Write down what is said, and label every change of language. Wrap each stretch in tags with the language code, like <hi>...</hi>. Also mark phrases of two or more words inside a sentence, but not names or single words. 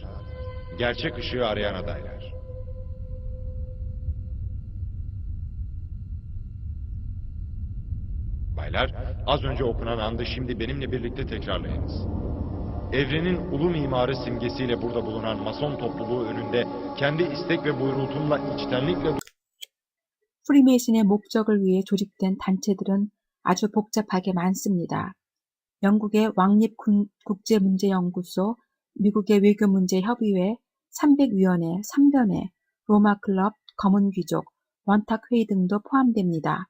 <tr>Gerçek ışığı arayan adaylar. Baylar, az önce okunan andı şimdi benimle birlikte tekrarlayınız. Evrenin ulu mimarı simgesiyle burada bulunan Mason topluluğu önünde kendi istek ve buyrultumla içtenlikle</tr> <ko>프리메이슨의 목적을 위해 조직된 단체들은 아주 복잡하게 많습니다. 영국의 왕립국제문제연구소, 미국의 외교문제협의회, 300위원회, 3변회, 로마클럽, 검은귀족, 원탁회의 등도 포함됩니다.</ko>